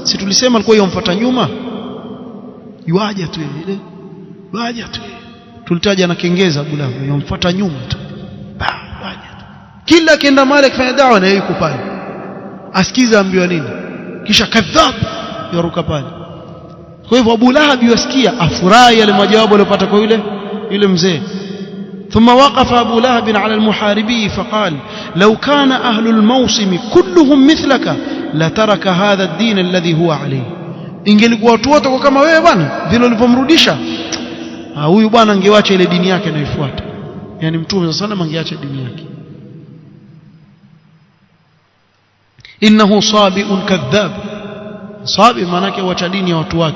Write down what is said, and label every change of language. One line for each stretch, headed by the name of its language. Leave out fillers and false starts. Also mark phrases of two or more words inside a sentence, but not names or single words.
Swahili: Si tulisema alikuwa yomfuata nyuma, yuaje tu ile waje tu, tulitaja na kengeza Abu Lahab yomfuata nyuma tu, waje tu, kila akienda mahali akifanya dawa na yeye yuko pale, asikiza ambiwa nini, kisha kadhab yaruka pale. Kwa hivyo Abu Lahab yasikia, afurahi yale majawabu aliyopata kwa yule mzee.
Arabic: ثم وقف أبو لهب على المحاربي فقال لو كان أهل الموسم كلهم مثلك لترك هذا الدين الذي هو عليه.
Swahili: ingelikuwa watu wote kama wewe bwana vile ulivyomrudisha huyu bwana, angeacha ile dini yake anayofuata. Yani Mtume sana angeacha dini yake.
Arabic: إنه صابئ كذاب,
Swahili: sabi maana yake wacha dini ya watu wake.